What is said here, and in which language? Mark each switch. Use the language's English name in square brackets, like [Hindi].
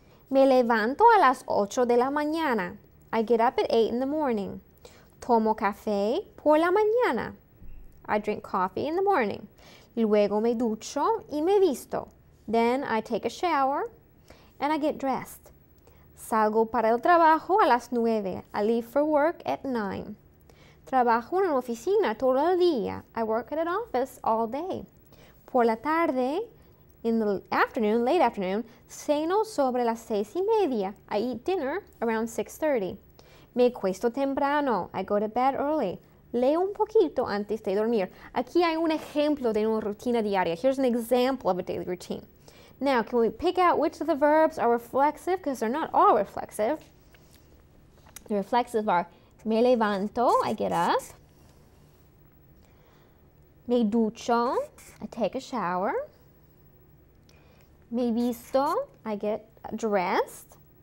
[Spanish] Me levanto a las 8 de la mañana. [English] I get up at 8 in the morning. [Spanish] Tomo café por la mañana. [English] I drink coffee in the morning. [Spanish] Luego me ducho y me visto. [English] Then I take a shower and I get dressed. [Spanish] Salgo para el trabajo a las 9. [English] I leave for work at 9. [Spanish] Trabajo en una oficina todo el día. [English] I work at an office all day. [Spanish] Por la tarde, [English] in the afternoon, late afternoon, [Spanish] ceno sobre las 6:30. [English] I eat dinner around 6:30. [Spanish] Me acuesto temprano. [English] I go to bed early. [Spanish] Leo un poquito antes de dormir. Aquí hay un ejemplo de una rutina diaria. [English] Here's an example of a daily routine. Now, can we pick out which of the verbs are reflexive? Because they're not all reflexive. The reflexive are [Spanish] me levanto, [English] I get up. [Spanish] Me ducho, [English] I take a shower. [Spanish] Me visto, [English] I get dressed.